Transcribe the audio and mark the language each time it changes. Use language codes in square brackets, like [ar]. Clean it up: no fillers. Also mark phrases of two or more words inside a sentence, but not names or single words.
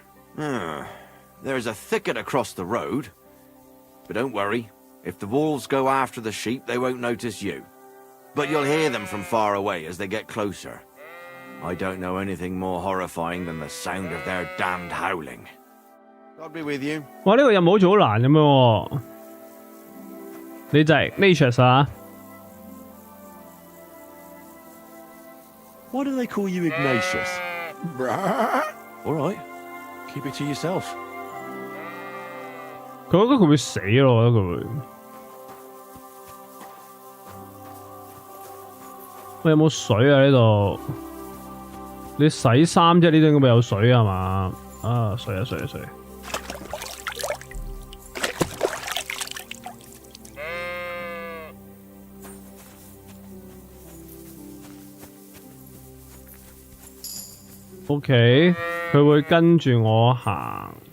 [en] There's a thicket across the road. But don't worry. If the wolves go after the sheep, they won't notice you. But you'll hear them from far away as they get closer. I don't know anything more horrifying than the sound of their damned howling. God be with you. 哇！ [yue] 呢個任務好似好難咁樣喎。你就係 Ignatius 啊？ [en] Why do they call you Ignatius? All right. Keep it to yourself. [yue] 佢覺得佢會死咯，我覺得佢會。喂，有冇水啊？呢度？你洗衫啫，呢度應該咪有水係嘛？啊，水啊水啊水！ OK， 佢會跟住我行。